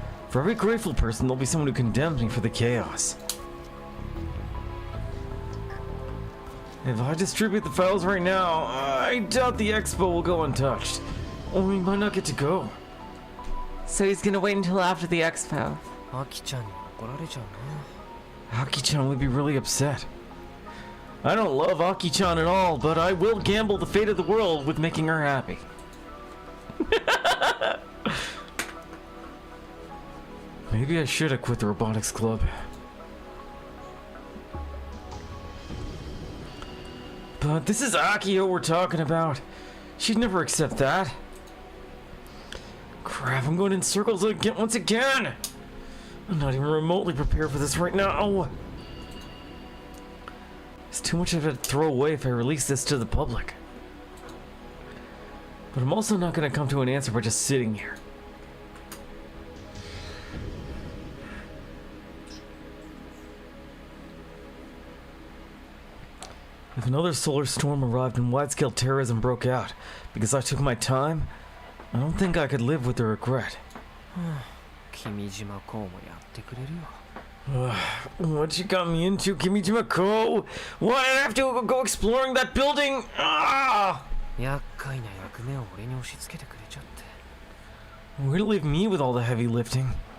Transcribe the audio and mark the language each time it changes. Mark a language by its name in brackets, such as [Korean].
[English] For every grateful person, there'll be someone who condemns me for the chaos. If I distribute the files right now, I doubt the expo will go untouched. Or we might not get to go. So he's gonna wait until after the expo. [Japanese] アキちゃんに怒られちゃうな。 [English] Aki-chan would be really upset. I don't love Aki-chan at all, but I will gamble the fate of the world with making her happy. Maybe I should have quit the robotics club. But this is Akio we're talking about. She'd never accept that. Crap, I'm going in circles again once again. I'm not even remotely prepared for this right now. It's too much I've had to throw away if I release this to the public. But I'm also not going to come to an answer by just sitting here. If another solar storm arrived and wide-scale terrorism broke out because I took my time, I don't think I could live with the regret. [Japanese] 君島こうもやってくれるよ。 [English] What you got me into, Kimijima-ko? Why did I have to go exploring that building? Ah! [Japanese] 厄介な役目を俺に押し付けてくれちゃって。 [English] Way to leave me with all the heavy lifting.